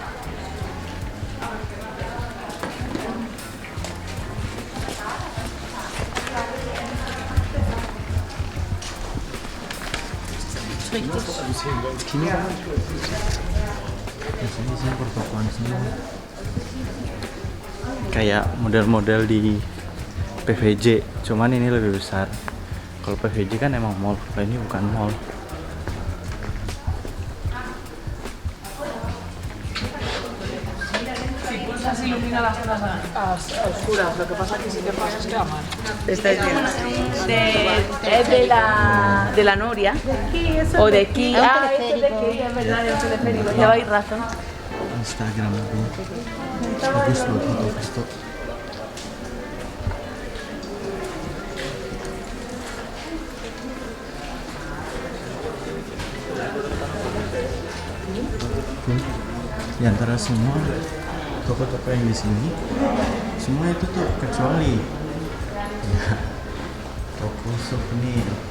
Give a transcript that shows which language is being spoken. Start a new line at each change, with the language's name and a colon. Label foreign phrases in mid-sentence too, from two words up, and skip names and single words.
Indonesian: Sini pertokoan semua. Kayak model-model di PVJ, cuman ini lebih besar. Kalau PVJ kan emang mall, kalau ini bukan mall.
Spanish: Se ilumina las zonas oscuras, lo que pasa que si te pasas te aman. ¿Estáis bien? Es de la Noria. O de aquí. Ah, es de aquí, es verdad, de un teleférico. Lleváis razón.
Indonesian: Instagram ini. Bagus loh, bagus tuh. Di antara semua toko-toko yang di sini, semua itu tuh kecuali ya, toko souvenir.